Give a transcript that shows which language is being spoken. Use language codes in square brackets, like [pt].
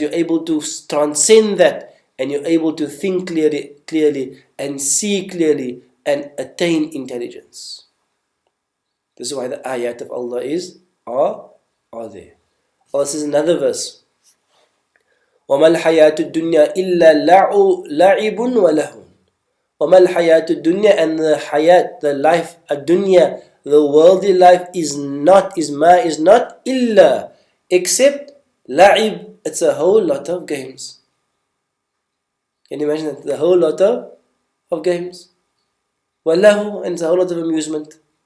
[en] You're able to transcend that, and you're able to think clearly and see clearly and attain intelligence. This is why the ayat of Allah are there. Allah says in another verse, [ar] وَمَا الْحَيَاةُ الدُّنْيَا إِلَّا لَعِبٌ وَلَهْوٌ. وَمَا الْحَيَاةُ الدُّنْيَا, [en] and the hayat, the life, الدُّنْيا, the worldly life is not إِلَّا, except la'ib, it's a whole lot of games. Can you imagine that? The whole lot of games. وَلَهُ, and it's a whole lot of amusement.